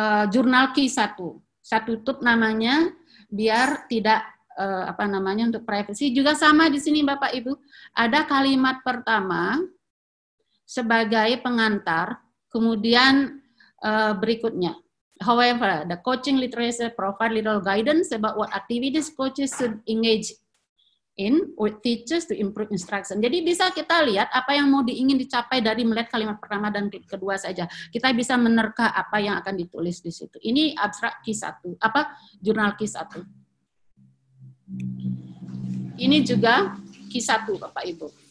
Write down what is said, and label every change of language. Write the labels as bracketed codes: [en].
[id] jurnal Q1. Saya tutup namanya biar tidak untuk privacy. Juga sama di sini Bapak Ibu, ada kalimat pertama sebagai pengantar, kemudian berikutnya. [en] However, the coaching literature provide little guidance about what activities coaches should engage in with teachers to improve instruction. [id] Jadi bisa kita lihat apa yang mau ingin dicapai dari melihat kalimat pertama dan kedua saja. Kita bisa menerka apa yang akan ditulis di situ. Ini abstrak Q1, jurnal Q1. Ini juga Q1 Bapak Ibu.